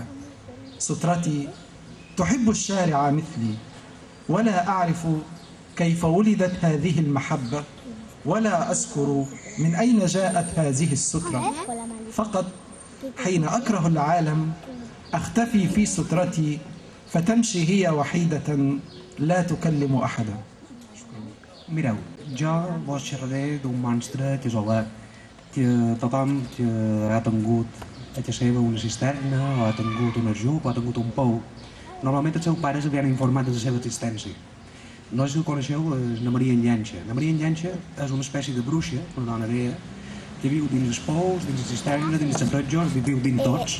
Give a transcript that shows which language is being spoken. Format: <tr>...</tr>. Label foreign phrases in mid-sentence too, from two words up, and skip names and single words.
<ar>سترتي تحب الشارع مثلي، ولا أعرف كيف ولدت هذه المحبة، ولا أذكر من أين جاءت هذه السترة. فقط حين أكره العالم أختفي في سترتي، فتمشي هي وحيدة لا تكلم أحدا.</ar> <ca>Mireu, jo vos xerraré d'un monstre que és Olà, que tothom que ha tingut a casa seva una cisterna, o ha tingut un ajup, o ha tingut un pou, normalment els seus pares havien informat de la seva existència. No sé si ho coneixeu, és la Maria Enganxa. La Maria Enganxa és una espècie de bruixa, una dona vella, que viu dins els pous, dins la cisterna, dins els sabrejos, viu dins tots.</ca>